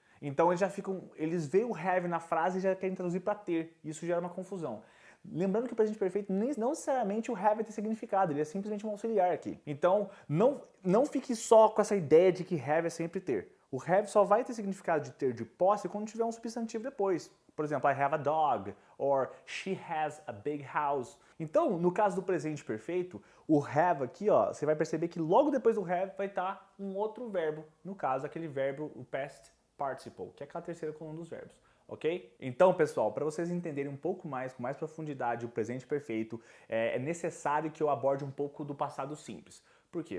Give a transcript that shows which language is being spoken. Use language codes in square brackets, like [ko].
[pt] Então eles veem o have na frase e já querem traduzir para ter. Isso gera uma confusão. Lembrando que o presente perfeito não necessariamente o have tem significado, ele é simplesmente um auxiliar aqui. Então não fique só com essa ideia de que have é sempre ter. O have só vai ter significado de ter de posse quando tiver um substantivo depois. Por exemplo, [en] I have a dog, or she has a big house. [pt] Então, no caso do presente perfeito, o have aqui, ó, você vai perceber que logo depois do have vai estar um outro verbo. No caso, aquele verbo, o past participle, que é aquela terceira coluna dos verbos. Ok? Então, pessoal, para vocês entenderem um pouco mais, com mais profundidade, o presente perfeito, é necessário que eu aborde um pouco do passado simples. Por quê?